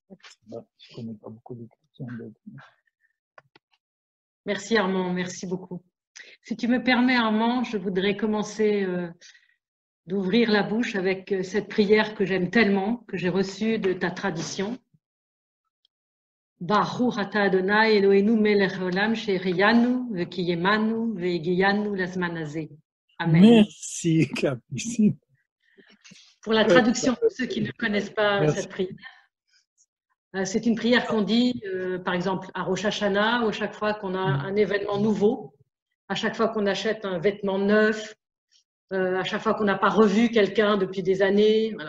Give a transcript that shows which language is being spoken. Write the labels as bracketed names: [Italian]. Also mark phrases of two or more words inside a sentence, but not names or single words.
[French] Je ne connais pas beaucoup de chrétiens. Merci Armand, merci beaucoup. Si tu me permets Armand, je voudrais commencer d'ouvrir la bouche avec cette prière que j'aime tellement, que j'ai reçue de ta tradition. [Hebrew] ברוך אתה אדוני אלוהינו מלך העולם שהחיינו וקיימנו והגיענו לזמן הזה. [French] Amen. Merci Capucine. Pour la traduction, pour ceux qui ne connaissent pas cette prière, c'est une prière qu'on dit, par exemple, à Rosh Hashanah, à chaque fois qu'on a un événement nouveau, à chaque fois qu'on achète un vêtement neuf, à chaque fois qu'on n'a pas revu quelqu'un depuis des années, voilà.